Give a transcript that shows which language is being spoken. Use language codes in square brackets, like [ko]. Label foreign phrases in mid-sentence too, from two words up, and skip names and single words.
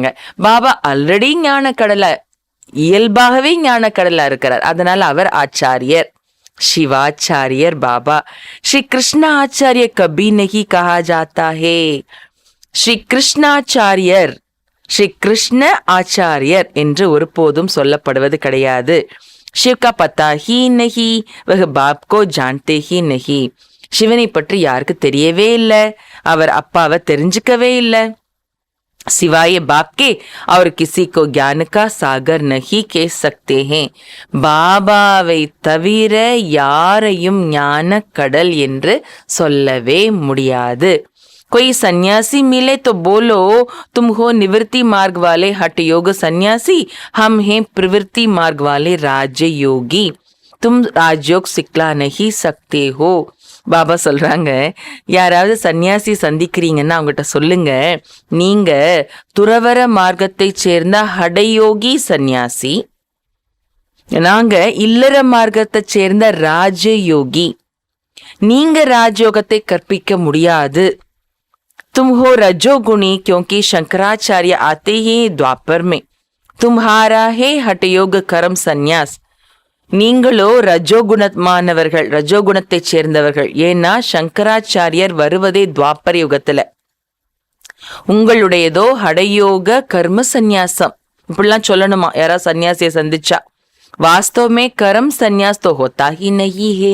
[ta] பாபா ஆல்ரெடி ஞான கடலை, இயல்பாகவே ஞான கடலா இருக்கிறார். அதனால அவர் ஆச்சாரியர், சிவாச்சாரியர் பாபா. [hi] श्री कृष्ण आचार्य कभी नहीं कहा जाता है. [ta] ஸ்ரீ கிருஷ்ணாச்சாரியர், ஸ்ரீ கிருஷ்ண ஆச்சாரியர் என்று ஒருபோதும் சொல்லப்படுவது கிடையாது. [hi] शिव का पता ही नहीं, वह बाप को जानते ही नहीं. [ta] சிவனை பற்றி யாருக்கு தெரியவே இல்லை, அவர் அப்பாவை தெரிஞ்சுக்கவே இல்லை. [hi] सिवाय बाप के और किसी को ज्ञान का सागर नहीं कह सकते हैं. [ta] பாபாவை தவிர யாரையும் ஞான கடல் என்று சொல்லவே முடியாது. [hi] कोई सन्यासी मिले तो बोलो तुम हो निवृत्ति मार्ग वाले हठ योग सन्यासी, हम हैं प्रवृत्ति मार्ग वाले राजयोगी. तुम राजयोग सिखला नहीं सकते हो. [ta] பாபா சொல்றாங்க, யாராவது சன்னியாசி சந்திக்கிறீங்கன்னா அவங்ககிட்ட சொல்லுங்க, நீங்க துறவர மார்க்கத்தை சேர்ந்த ஹடயோகி சன்னியாசி, நாங்க இல்லற மார்க்கத்தை சேர்ந்த ராஜயோகி. நீங்க ராஜயோகத்தை கற்பிக்க முடியாது. [hi] तुम हो रजोगुणी क्योंकि शंकराचार्य आते ही द्वापर में. तुम्हारा है हठयोग कर्म संन्यास. [ta] நீங்களோ ரஜோகுணமானவர்கள், ரஜோகுணத்தை சேர்ந்தவர்கள். ஏன்னா சங்கராச்சாரியர் வருவதே துவாப்பர யுகத்துல. உங்களுடையதோ ஹடயோக கர்ம சந்நியாசம். இப்படிலாம் சொல்லணுமா யாராவது சன்னியாசியை சந்திச்சா? [hi] वास्तव में कर्म संन्यास तो होता ही नहीं है.